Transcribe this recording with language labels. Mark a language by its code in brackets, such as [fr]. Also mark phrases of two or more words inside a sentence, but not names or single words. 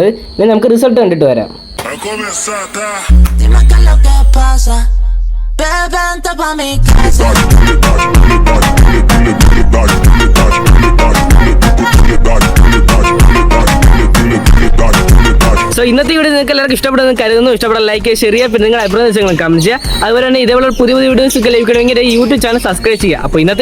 [ml] ഇനി നമുക്ക് റിസൾട്ട് കണ്ടിട്ട് വരാം. [es] Dime qué es lo que pasa. Vente pa' mi casa. [ml] സോ ഇന്നത്തെ വീഡിയോ നിങ്ങൾക്ക് എല്ലാവർക്കും ഇഷ്ടപ്പെടുന്നു കരുതുന്നു. ഇഷ്ടപ്പെടാൻ [en] like share [ml] ചെയ്യുക, പിന്നെ നിങ്ങൾ അഭിപ്രായം കമന്റ് ചെയ്യുക. അതുപോലെ തന്നെ ഇതേപോലെ പുതിയ വീഡിയോസ് ഒക്കെ ലഭിക്കണമെങ്കിൽ [en] YouTube channel subscribe [ml] ചെയ്യുക.